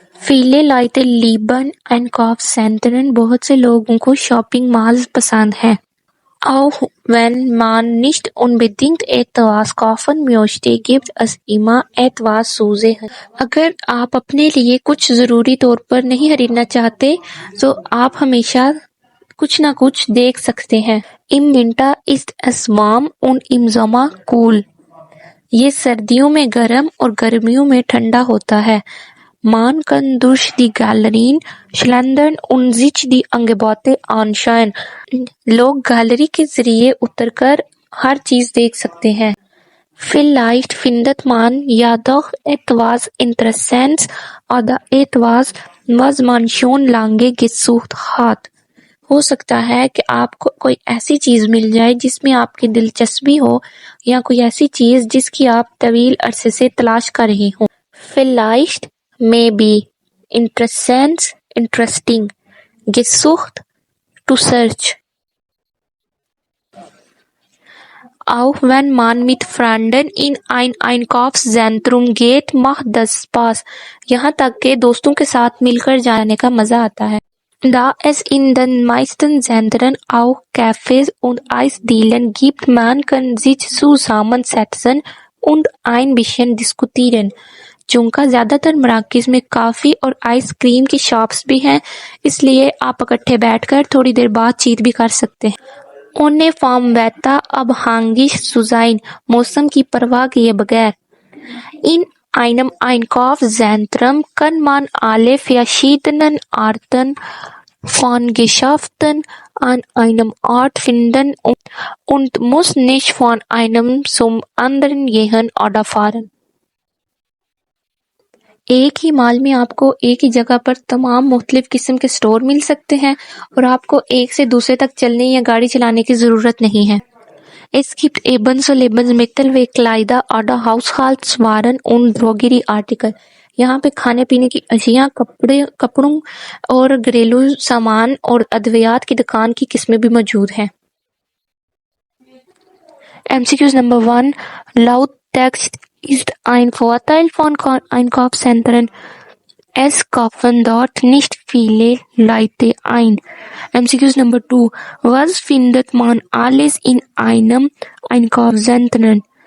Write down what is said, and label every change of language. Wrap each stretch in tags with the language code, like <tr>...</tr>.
<de>Viele Leute lieben Einkaufszentren.</de> <hi>बहुत से लोगों को शॉपिंग मॉल्स पसंद हैं.</hi> <de>Auch wenn man nicht unbedingt etwas kaufen möchte, gibt es immer etwas zu sehen.</de> <hi>अगर आप अपने लिए कुछ जरूरी तौर पर नहीं खरीदना चाहते, तो आप हमेशा कुछ ना कुछ देख सकते हैं.</hi> <de>Im Winter ist es warm und im Sommer cool.</de> <hi>ये सर्दियों में गर्म और गर्मियों में ठंडा होता है.</hi> <de>Man kann durch die Galerien schlendern und sich die Angebote anschauen.</de> <hi>लोग गैलरी के जरिए उतरकर हर चीज देख सकते हैं.</hi> <de>Vielleicht findet man ja doch etwas Interessantes oder etwas, was man schon lange gesucht hat.</de> <hi>हो सकता है कि आपको कोई ऐसी चीज मिल जाए जिसमें आपकी दिलचस्पी हो, या कोई ऐसी चीज जिसकी आप तवील अरसे से तलाश कर रहे हो.</hi> <en>Vielleicht, maybe, interessant, interesting, gesucht, to search.</en> <de>Auch wenn man mit Freunden in ein Einkaufszentrum geht, macht das Spaß.</de> <hi>यहाँ तक के दोस्तों के साथ मिलकर जाने का मजा आता है.</hi> <de>Da es in den meisten Zentren auch Cafés und Eisdielen gibt, man kann sich zusammensetzen und ein bisschen diskutieren.</de> <hi>चूंकि ज्यादातर मराकज़ में काफी और आइसक्रीम की शॉप्स भी हैं, इसलिए आप इकट्ठे बैठकर थोड़ी देर बातचीत भी कर सकते हैं.</hi> <de>Ohne vom Wetter abhängig zu sein,</de> <hi>मौसम की परवाह किए बगैर.</hi> <de>In einem Einkaufszentrum kann man alle verschiedenen Arten von Geschäften an einem Ort finden und muss nicht von einem zum anderen gehen oder fahren.</de> <hi>एक ही मॉल में आपको एक ही जगह पर तमाम मुख्तलिफ किस्म के स्टोर मिल सकते हैं और आपको एक से दूसरे तक चलने या गाड़ी चलाने की जरूरत नहीं है.</hi> <de>Es gibt ebenso Lebensmittel wie Kleider oder Haushaltswaren und Drogerieartikel.</de> <hi>यहाँ पे खाने पीने की अशिया, कपड़ों और घरेलू सामान और अद्वियात की दुकान की किस्में भी मौजूद हैं.</hi> <en>MCQs Number 1.</en> <de>Lauttext ist ein Vorteil von Einkaufszentren. Es kaufen dort nicht viele Leute ein.</de> <en>MCQs Number 2.</en> <de>Was findet man alles in einem Einkaufszentrum?</de>